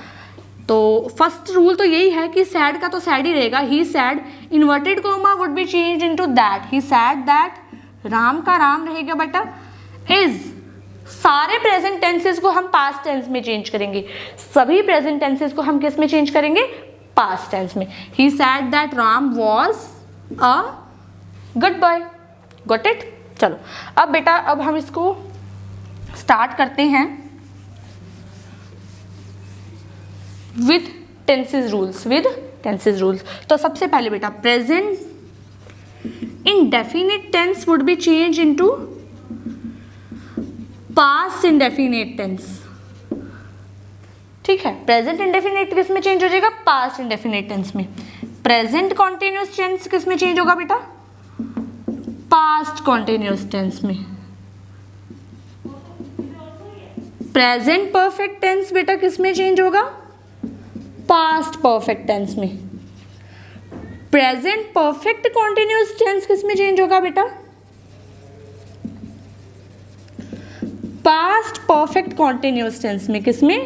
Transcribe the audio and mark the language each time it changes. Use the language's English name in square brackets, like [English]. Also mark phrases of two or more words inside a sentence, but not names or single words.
[Hindi] तो [English] first rule [Hindi] तो यही है कि सैड का तो सैड ही रहेगा. [English] He said, inverted comma would be change into that. He said that, [Hindi] राम का राम रहेगा बेटा इज. सारे [English] present tenses [Hindi] को हम [English] past tense [Hindi] में चेंज करेंगे. सभी [English] present tenses [Hindi] को हम किस में चेंज करेंगे? [English] past tense में. He said that Ram was a good boy. Got it? [Hindi] चलो अब बेटा, अब हम इसको स्टार्ट करते हैं [English] with tenses rules. with tenses rules. [Hindi] तो सबसे पहले बेटा [English] present indefinite tense would be changed into past indefinite tense. [Hindi] ठीक है. [English] present indefinite [Hindi] किस में चेंज हो जाएगा? [English] past indefinite tense [Hindi] में. [English] present continuous tense [Hindi] किस में चेंज होगा बेटा? [English] past continuous tense में. present perfect tense [Hindi] बेटा किस में चेंज होगा? [English] past perfect tense में. present perfect continuous tense [Hindi] किस में चेंज होगा बेटा? [English] past perfect continuous tense में. [Hindi] किस में?